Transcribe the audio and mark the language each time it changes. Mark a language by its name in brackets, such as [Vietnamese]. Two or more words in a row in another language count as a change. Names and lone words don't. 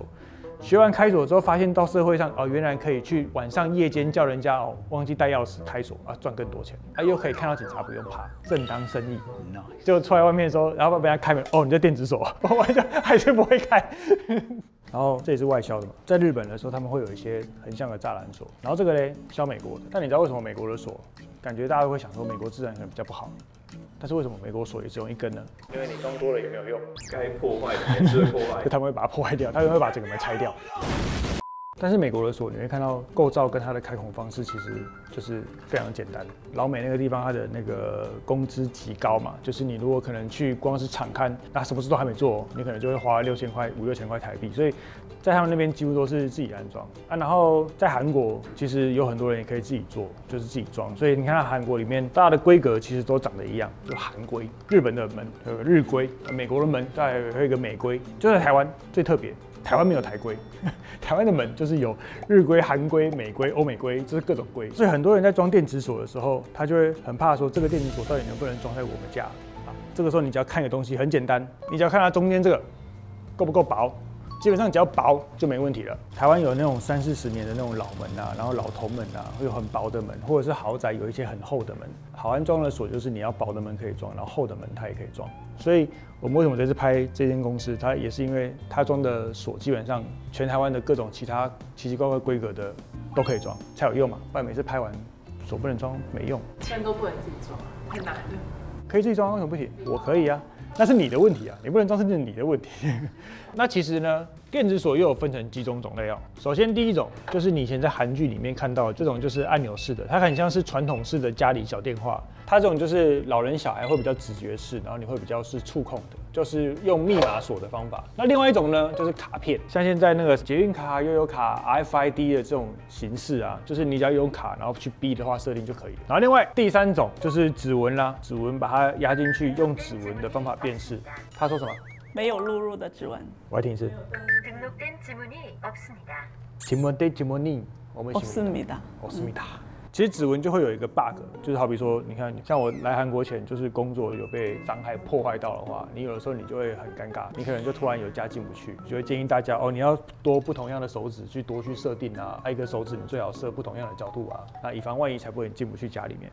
[Chinese] 學完開鎖之後，發現到社会上哦，原來可以去晚上夜間叫人家哦忘記帶鑰匙開鎖啊，賺更多錢啊，又可以看到警察不用怕，正當生意。就出來外面的時候，然後被人家開门，哦，你在電子鎖，我完全還是不會開。然後這也是外銷的嘛，在日本的時候他們會有一些很像的栅欄鎖，然後這個嘞銷美國的，但你知道為什麼美国的鎖感覺大家都会想說美國自然可能比較不好？但是為什麼美國鎖也只用一根呢？因为你装多了也沒有用，該破壞的還是會破壞，就他們會把它破壞掉，他們會把整個門拆掉。但是美國的鎖，你會看到構造跟它的開孔方式其實就是非常簡单。老美那個地方，它的那個工資極高嘛，就是你如果可能去光是場勘，那什麼事都還沒做，你可能就會花6000塊、5、6千塊台幣。所以在他們那邊幾乎都是自己安裝啊。然後在韓國，其實有很多人也可以自己做，就是自己裝。所以你看到韓國裡面大家的規格其實都長得一樣，就韓規。日本的門有個日規，美國的門再有一個美規，就在台灣最特別。台灣沒有台規，台灣的門就是有日規、韓規、美規、歐美規，就是各種規。所以很多人在裝電子鎖的時候，他就會很怕說這個電子鎖到底能不能裝在我們家啊？這個時候你只要看一個東西很簡單，你只要看它中間這個夠不夠薄，基本上只要薄就沒問題了。台灣有那種30、40年的那種老門啊，然後老銅門啊，會有很薄的門，或者是豪宅有一些很厚的门。好安裝的鎖就是你要薄的門可以裝，然後厚的門它也可以裝。所以我們為什麼這次拍這間公司，它也是因為它裝的鎖基本上全台灣的各種其他奇奇怪怪規格的都可以裝，才有用嘛。不然每次拍完鎖不能裝沒用。现在都不能自己裝，太难了。可以自己裝，為什麼不行？我可以啊，那是你的問題啊，你不能裝是你的問題。那其實呢，電子鎖又有分成幾種種類哦。首先第一種就是你以前在韓劇裡面看到的這種，就是按鈕式的，它很像是傳統式的家裡小電話。它這種就是老人小孩會比較直覺式，然後你會比較是觸控的，就是用密碼鎖的方法。那另外一種呢，就是卡片，像現在那個捷運卡、悠遊卡、RFID 的這種形式啊，就是你只要用卡，然後去逼的話設定就可以了。然後另外第三種就是指紋啦，指紋把它壓進去，用指紋的方法辨識。他說什麼？沒有錄入的指紋。我來聽一次。 [Korean] 질문이 없습니다。 [Chinese] 其實指紋就會有一個 bug， 就是好比說，你看，像我來韓國前，就是工作有被傷害破壞到的話，你有的時候你就會很尷尬，你可能就突然有家進不去，就會建議大家哦，你要多不同樣的手指去多去設定啊，一個手指你最好設不同樣的角度啊，那以防萬一才不會進不去家裡面。